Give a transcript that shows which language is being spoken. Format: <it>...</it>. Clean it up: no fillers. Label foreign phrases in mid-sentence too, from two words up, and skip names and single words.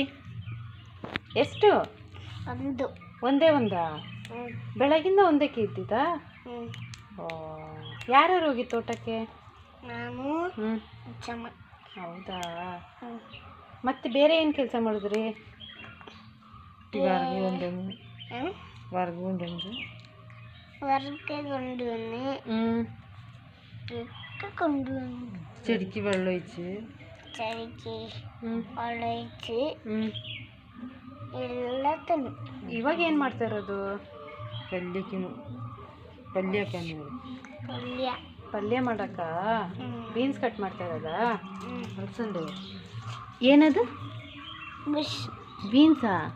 <kn>ಎಷ್ಟು? ಒಂದೇ ಒಂದಾ? ಬೆಳಗಿಂದ ಒಂದಕ್ಕೆ ಇದ್ದಿದ್ದ? ಯಾರ್ಯಾರು ಹೋಗಿ ತೋಟಕ್ಕೆ? ಹೌದಾ? ಮತ್ತೆ ಬೇರೆ ಏನು ಕೆಲಸ ಮಾಡಿದ್ರಿ?</kn> <ml>ചെടിക്ക് വെള്ളം ഒഴിച്ച് ಎಲ್ಲದನ್ನು.</ml> <kn>ಇವಾಗ ಏನು ಮಾಡ್ತಾ ಇರೋದು? ಪಲ್ಯ ಮಾಡಕ್ಕ ಬೀನ್ಸ್ ಕಟ್ ಮಾಡ್ತಾ ಇರೋದಾ? ಅಲಸಂಡೆ. ಏನದು? ಬೀನ್ಸಾ?</kn>